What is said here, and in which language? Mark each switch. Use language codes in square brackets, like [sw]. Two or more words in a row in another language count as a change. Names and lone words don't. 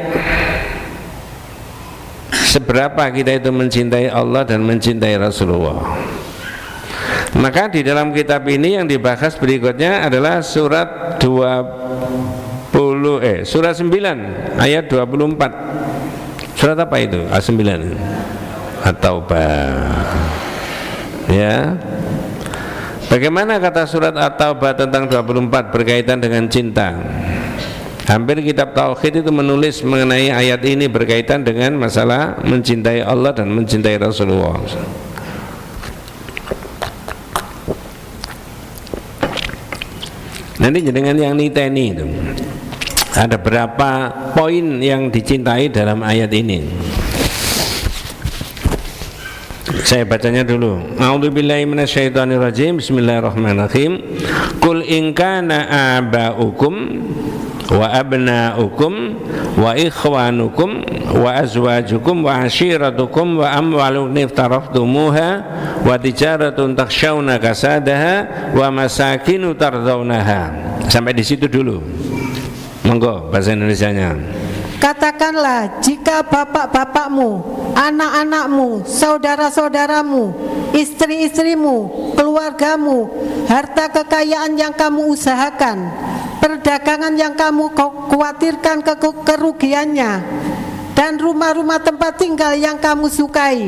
[id] Seberapa kita itu mencintai Allah dan mencintai Rasulullah. Maka di dalam kitab ini yang dibahas berikutnya adalah surat 9 ayat 24. Surat apa itu? A9. At-Taubah. Ya. Bagaimana kata surat At-Taubah tentang 24 berkaitan dengan cinta? Hampir kitab tauhid itu menulis mengenai ayat ini berkaitan dengan masalah mencintai Allah dan mencintai Rasulullah. Nanti dengan yang niteni itu ada berapa poin yang dicintai dalam ayat ini. Saya bacanya dulu. [ar] أعوذ بالله من الشيطان الرجيم. بسم الله الرحمن الرحيم. قل إن كان آباؤكم وأبناؤكم وإخوانكم وأزواجكم وعشيرتكم وأموال اقترفتموها وتجارة تخشون كسادها ومساكن ترضونها. [id] Sampai di situ dulu. Monggo bahasa Indonesianya. Katakanlah, jika bapak-bapakmu, anak-anakmu, saudara-saudaramu, istri-istrimu, keluargamu, harta kekayaan yang kamu usahakan, perdagangan yang kamu khawatirkan kerugiannya, dan rumah-rumah tempat tinggal yang kamu sukai.